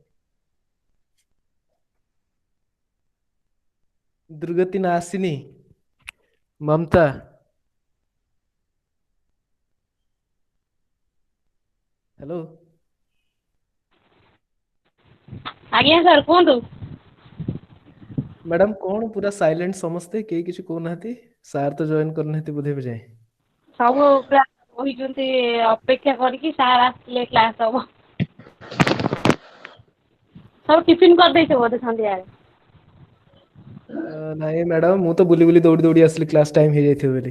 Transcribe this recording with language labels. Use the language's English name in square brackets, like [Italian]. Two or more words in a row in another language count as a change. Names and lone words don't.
[Hindi] दुर्गति नासिनी, ममता। [English] हेलो। [Odia] ଆଜ୍ଞା ସାର୍ କୁହନ୍ତୁ। [Hindi] मैडम कौन पूरा साइलेंट समझते, [Odia] କେହି କିଛି କହୁନାହାନ୍ତି? ସାର୍ ତ ଜଏନ୍ କରିନାହାନ୍ତି ବୋଧେ ଏବେ ଯାଏ। ସବୁ କ୍ଲାସ୍ ବହିଛନ୍ତି ଅପେକ୍ଷା କରିକି ସାର୍ ଆସିଲେ କ୍ଲାସ୍ ହବ। ସବୁ ଟିଫିନ୍ କରିଦେଇଛ ବୋଧେ ସନ୍ଧ୍ୟାବେଳେ? ନାଇଁ ମ୍ୟାଡାମ ମୁଁ ତ ବୁଲି ବୁଲି ଦୌଡ଼ି ଦୌଡ଼ି ଆସିଲି [English] class time [Odia] ହେଇଯାଇଥିବ ବୋଲି।